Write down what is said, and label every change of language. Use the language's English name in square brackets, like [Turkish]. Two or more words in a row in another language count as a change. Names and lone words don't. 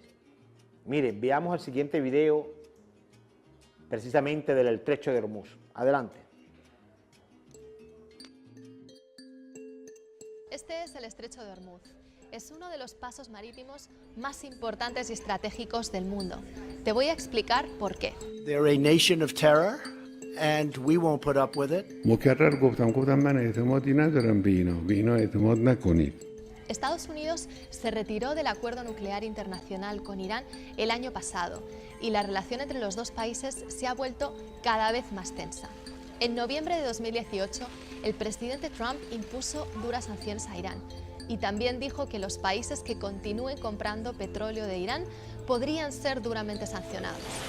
[Spanish] Miren, veamos el siguiente video, precisamente del Estrecho de Hormuz. Adelante. Este es el Estrecho de Hormuz. Es uno de los pasos marítimos más importantes y estratégicos del mundo. Te voy a explicar por qué. [English] They're a nation of terror, and we won't put up with it. [Persian] مکرر گفتم من اعتمادی ندارم به اینا اعتماد نکنید. [Spanish] Estados Unidos se retiró del acuerdo nuclear internacional con Irán el año pasado y la relación entre los dos países se ha vuelto cada vez más tensa. En noviembre de 2018, el presidente Trump impuso duras sanciones a Irán y también dijo que los países que continúen comprando petróleo de Irán podrían ser duramente sancionados.